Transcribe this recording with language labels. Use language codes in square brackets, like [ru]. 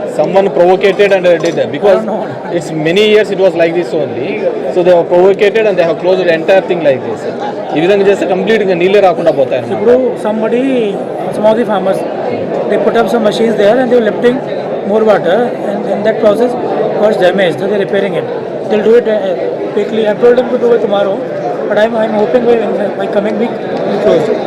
[en] Someone provocated and did that, because No. it's many years it was like this only. So they were provocated and they have closed the entire thing like this. [te] ఈ విధంగా చేస్తే కంప్లీట్గా నీళ్ళే రాకుండా పోతాయి. ఇప్పుడు [en] some of the farmers, they put up some machines there and they were lifting more water, and in that process was damaged. So they are repairing it. They'll do it quickly. I told them to do it tomorrow, but I'm hoping by coming week we'll close.